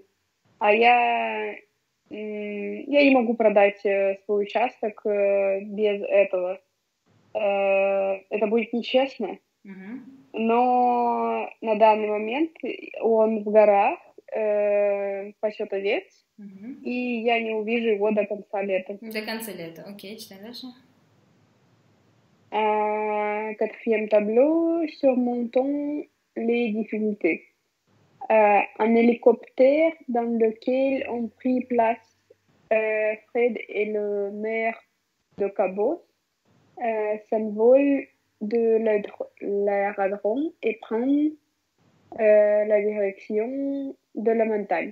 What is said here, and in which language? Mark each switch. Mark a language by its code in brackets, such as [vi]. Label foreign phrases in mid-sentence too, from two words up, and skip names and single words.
[ru] Я не могу продать свой участок без этого. Это будет нечестно. Но на данный момент он в горах пасет овец, и я не увижу его до конца лета. До конца лета, окей, читай дальше. [fr] Quatrième tableau, surmontons les difficultés. Un hélicoptère dans lequel ont pris place Fred et le maire de Cabos s'envole de l'aérodrome et prend la direction de la montagne.